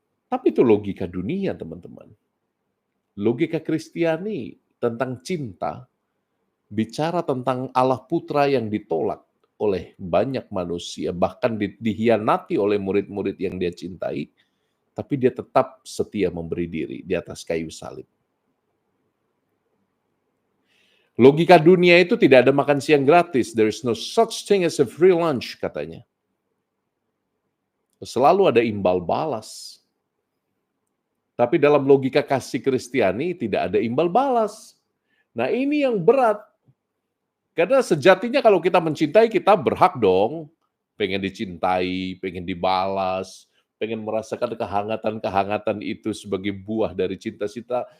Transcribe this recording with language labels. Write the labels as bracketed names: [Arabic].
[Indonesian] Tapi itu logika dunia, teman-teman. Logika Kristiani tentang cinta, bicara tentang Allah Putra yang ditolak oleh banyak manusia, bahkan dihianati oleh murid-murid yang dia cintai, tapi dia tetap setia memberi diri di atas kayu salib. Logika dunia itu tidak ada makan siang gratis. [English] There is no such thing as a free lunch, [Indonesian] katanya. Selalu ada imbal balas. Tapi dalam logika kasih Kristiani tidak ada imbal balas. Nah ini yang berat. Karena sejatinya kalau kita mencintai, kita berhak dong. Pengen dicintai, pengen dibalas, pengen merasakan kehangatan-kehangatan itu sebagai buah dari cinta-cinta.